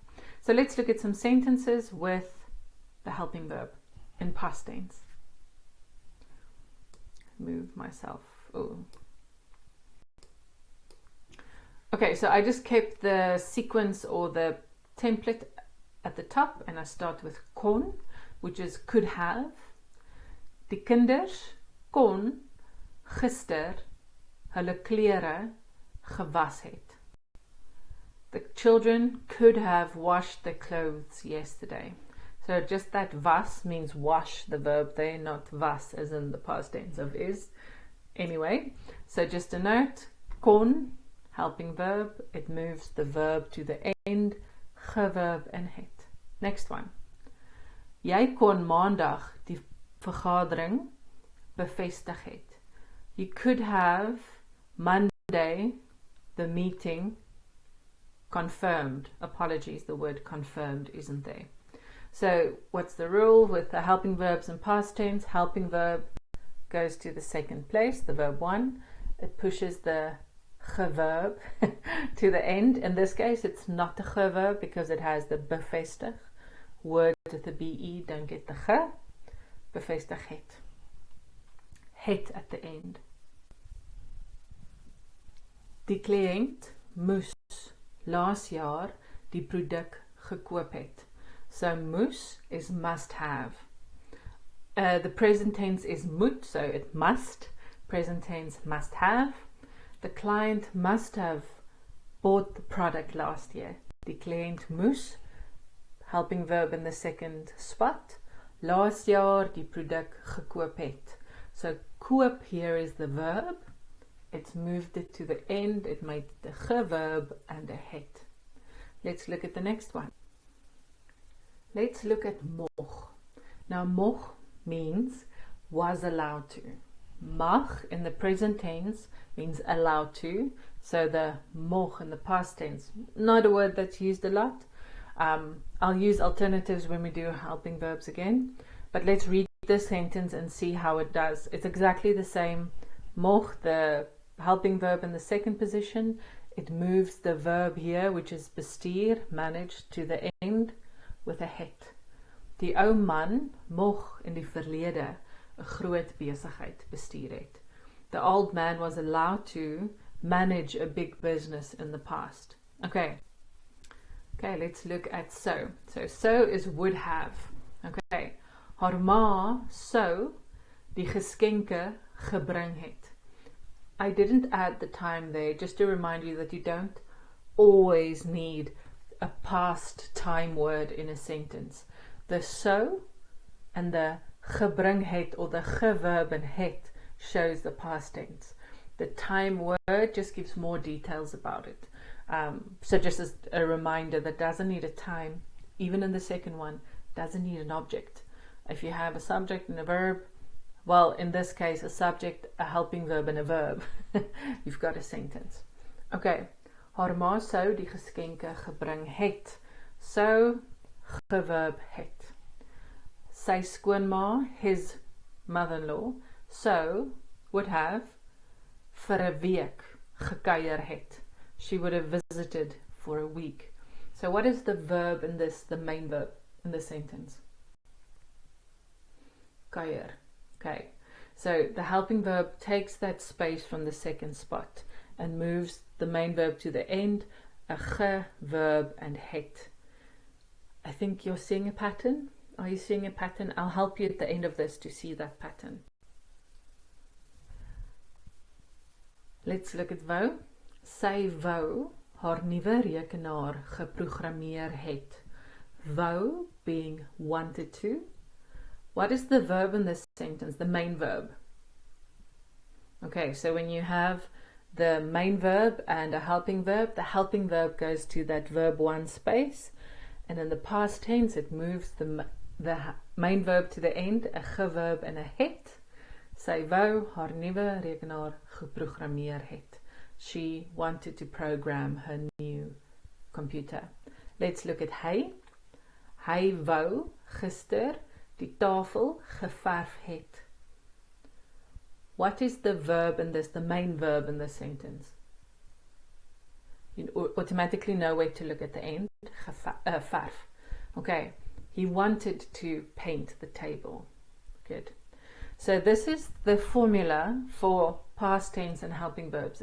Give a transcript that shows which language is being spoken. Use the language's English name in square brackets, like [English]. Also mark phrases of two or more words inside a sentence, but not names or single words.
[English] So let's look at some sentences with the helping verb in past tense. Move myself. Oh. Okay, so I just kept the sequence or the template at the top, and I start with kon, which is could have. [Afrikaans] Die kinders kon gister hulle klere gewas het. [English] The children could have washed their clothes yesterday. So just that was means wash, the verb there, not was as in the past tense of is. Anyway, so just a note, kon, helping verb, it moves the verb to the end, verb and het. Next one. [Afrikaans] Jy kon maandag die vergadering bevestig het. [English] You could have Monday the meeting confirmed. Apologies, the word confirmed isn't there. So what's the rule with the helping verbs in past tense? Helping verb goes to the second place, the verb one. It pushes the verb to the end. In this case, it's not a verb because it has the bevestig. Word with the be, don't get the ge. [Afrikaans] Bevestig het. [English] Het at the end. [Afrikaans] Die kliënt moes laas jaar die produk gekoop het. [English] So moes is must have. The present tense is moet, so it must. Present tense must have. The client must have bought the product last year. [Afrikaans] Die kliënt moes, [English] helping verb in the second spot. [Afrikaans] Laas jaar die produk gekoop het. [English] So koop here is the verb. It's moved it to the end. It made the verb and a het. Let's look at the next one. Let's look at moch. Now moch means was allowed to. Mag in the present tense means allowed to. So the moch in the past tense, not a word that's used a lot. I'll use alternatives when we do helping verbs again. But let's read this sentence and see how it does. It's exactly the same. Mocht, the helping verb in the second position, it moves the verb here, which is bestuur, manage, to the end with a het. [Afrikaans] Die ou man mocht in die verlede 'n groot besigheid bestuur het. [English] The old man was allowed to manage a big business in the past. Okay, let's look at so. So is would have. [Afrikaans] Okay, haar ma sou die geskenke gebring het. [English] I didn't add the time there, just to remind you that you don't always need a past time word in a sentence. The so and the [Afrikaans] gebring het, [English] or the verb and het, shows the past tense. The time word just gives more details about it. So just as a reminder, that doesn't need a time. Even in the second one, doesn't need an object. If you have a subject and a verb, well, in this case, a subject, a helping verb, and a verb, you've got a sentence. [Afrikaans] Okay, haar ma sou die geskenke gebring het. So, geverb het. Sy skoonma, [English] his mother-in-law, so would have [Afrikaans] vir 'n week gekuier het. [English] She would have visited for a week. So what is the verb in this, the main verb in the sentence? Kuier. Okay, so the helping verb takes that space from the second spot and moves the main verb to the end, a verb and het. I think you're seeing a pattern. Are you seeing a pattern? I'll help you at the end of this to see that pattern. Let's look at wou. [Afrikaans] Sy wou haar nuwe rekenaar geprogrammeer het. [English] Wou being wanted to. What is the verb in this sentence? The main verb. Okay, so when you have the main verb and a helping verb, the helping verb goes to that verb 1 space, and in the past tense it moves the main verb to the end, a verb and a het. [Afrikaans] Sy wou haar nuwe rekenaar geprogrammeer het. [English] She wanted to program her new computer. Let's look at hy. [Afrikaans] Hy wou gister die tafel geverf het. [English] What is the verb in this, the main verb in this sentence? You automatically know where to look at the end. Verf. Okay, he wanted to paint the table. Good. So this is the formula for past tense and helping verbs.